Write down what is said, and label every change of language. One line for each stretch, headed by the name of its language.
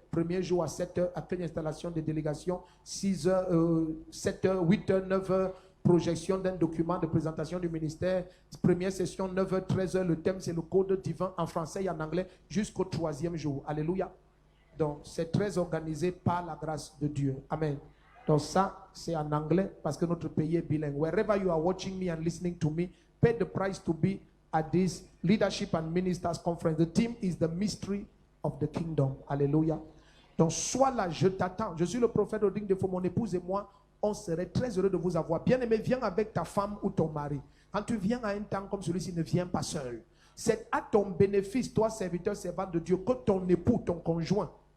French: Premier jour à 7h, accueil installation des délégations, 6h, 7h, 8h, 9h, projection d'un document de présentation du ministère. Première session, 9h, 13h. Le thème, c'est le code divin en français et en anglais jusqu'au 3e jour. Alléluia. Donc, c'est très organisé par la grâce de Dieu. Amen. Donc, ça, c'est en anglais parce que notre pays est bilingue.
English: Wherever you are watching me and listening to me, pay the price to be at this Leadership and Ministers Conference. The theme is the mystery of the kingdom.
French: Alléluia. Donc, sois là, je t'attends. Je suis le prophète Oding Defo, mon épouse et moi. On serait très heureux de vous avoir. Bien-aimé, viens avec ta femme ou ton mari. Quand tu viens à un temps comme celui-ci, ne viens pas seul. C'est à ton bénéfice, toi, serviteur, servant de Dieu, que ton époux, ton conjoint